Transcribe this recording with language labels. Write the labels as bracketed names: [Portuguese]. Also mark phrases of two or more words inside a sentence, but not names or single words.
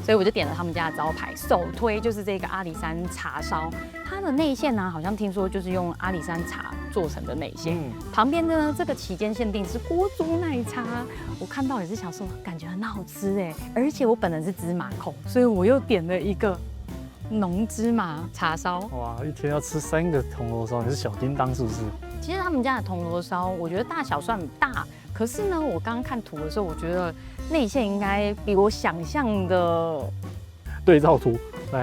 [Chinese] 所以我就點了他們家的招牌，首推就是這個阿里山茶燒。它的內餡呢，好像聽說就是用阿里山茶做成的內餡。旁邊呢，這個期間限定是鍋煮奶茶，我看到也是想說，感覺很好吃哎。而且我本人是芝麻控，所以我又點了一個濃芝麻茶燒。哇，一天要吃3個銅鑼燒，你是小叮當是不是？其實他們家的銅鑼燒，我覺得大小算大，可是呢，我剛剛看圖的時候，我覺得內餡應該比我想象的對照圖來，